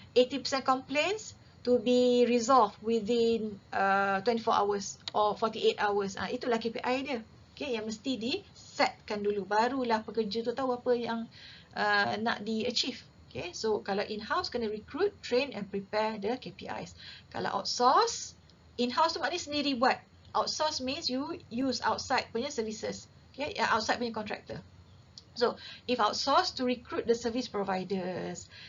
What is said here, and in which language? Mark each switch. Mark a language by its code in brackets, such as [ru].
[en] 80% complaints to be resolved within 24 hours or 48 hours. [ms] Itulah KPI dia. Okay, yang mesti di-setkan dulu. Barulah pekerja tu tahu apa yang nak di-achieve. [en] Okay, so [ms] kalau [en] in-house [ms] kena [en] recruit, train and prepare the KPIs. [ms] Kalau [en] outsource, in-house [ms] tu maknanya sendiri buat. [en] Outsource means you use outside punya services. Okay, outside punya contractor. So, if outsource to recruit the service providers.